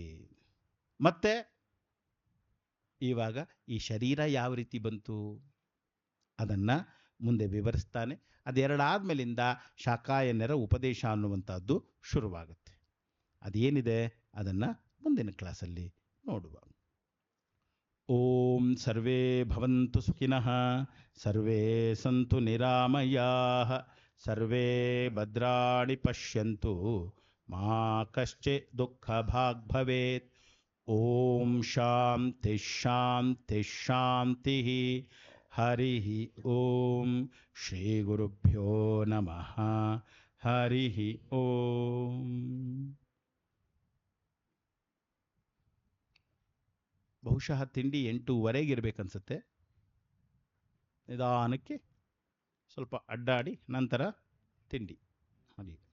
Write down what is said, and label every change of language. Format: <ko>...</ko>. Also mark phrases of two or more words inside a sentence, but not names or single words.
<kn>ಮತ್ತೆ ಇವಾಗ ಈ ಶರೀರ ಯಾವ ರೀತಿ ಬಂತು ಅದನ್ನು ಮುಂದೆ ವಿವರಿಸ್ತಾನೆ. ಅದೆರಡಾದ್ಮೇಲಿಂದ ಶಾಕಾಯನ್ಯರ ಉಪದೇಶ ಅನ್ನುವಂಥದ್ದು ಶುರುವಾಗುತ್ತೆ. ಅದೇನಿದೆ ಅದನ್ನು ಮುಂದಿನ ಕ್ಲಾಸಲ್ಲಿ ನೋಡುವ.</kn> <sa>ಓಂ ಸರ್ವೇ ಭವಂತು ಸುಖಿನಃ ಸರ್ವೇ ಸಂತು ನಿರಾಮಯಾಃ ಸರ್ವೇ ಭದ್ರಾಣಿ ಪಶ್ಯಂತು ಮಾ ಕಶ್ಚಿತ್ ದುಃಖಭಾಗ್ ಭವೇತ್. ಓಂ ಶಾಂತಿ ಶಾಂತಿ ಶಾಂತಿ. ಹರಿ ಓಂ. ಶ್ರೀ ಗುರುಭ್ಯೋ ನಮಃ. ಹರಿ ಓಂ.</sa> <kn>ಬಹುಶಃ ತಿಂಡಿ 8:30 ಇರಬೇಕನ್ಸುತ್ತೆ. ನಿಧಾನಕ್ಕೆ ಸ್ವಲ್ಪ ಅಡ್ಡಾಡಿ ನಂತರ ತಿಂಡಿ. ಹರಿ.</kn>